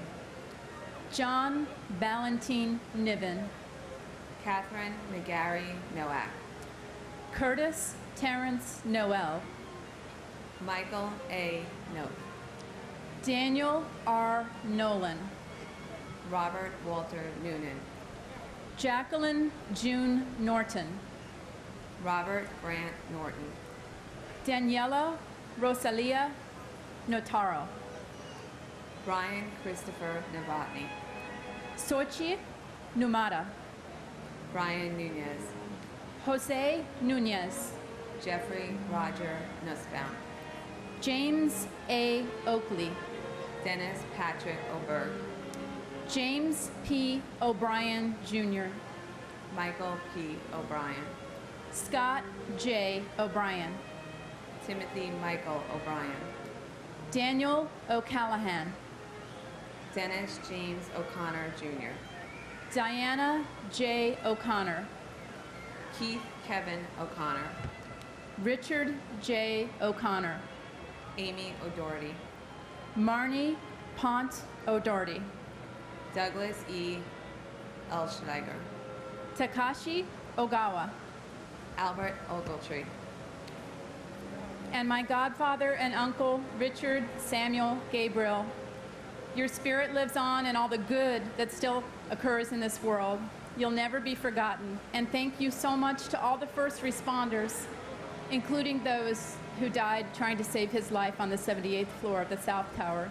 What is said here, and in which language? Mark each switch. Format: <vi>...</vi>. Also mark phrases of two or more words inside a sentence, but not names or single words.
<en>John Valentine Niven, Catherine McGarry Nowak, Curtis Terrence Noel, Michael A. Note, Daniel R. Nolan, Robert Walter Noonan, Jacqueline June Norton, Robert Grant Norton, Daniela Rosalia Notaro, Brian Christopher Novotny, Sochi Numata, Brian Nunez, Jose Nunez, Jeffrey Roger Nussbaum, James A. Oakley, Dennis Patrick Oberg, James P. O'Brien, Jr., Michael P. O'Brien, Scott J. O'Brien, Timothy Michael O'Brien, Daniel O'Callahan, Dennis James O'Connor Jr., Diana J. O'Connor, Keith Kevin O'Connor, Richard J. O'Connor, Amy O'Doherty, Marnie Pont O'Doherty, Douglas E. Elschneiger, Takashi Ogawa, Albert Ogletree, and my godfather and uncle, Richard Samuel Gabriel. Your spirit lives on and all the good that still occurs in this world. You'll never be forgotten. And thank you so much to all the first responders, including those who died trying to save his life on the 78th floor of the South Tower.</en>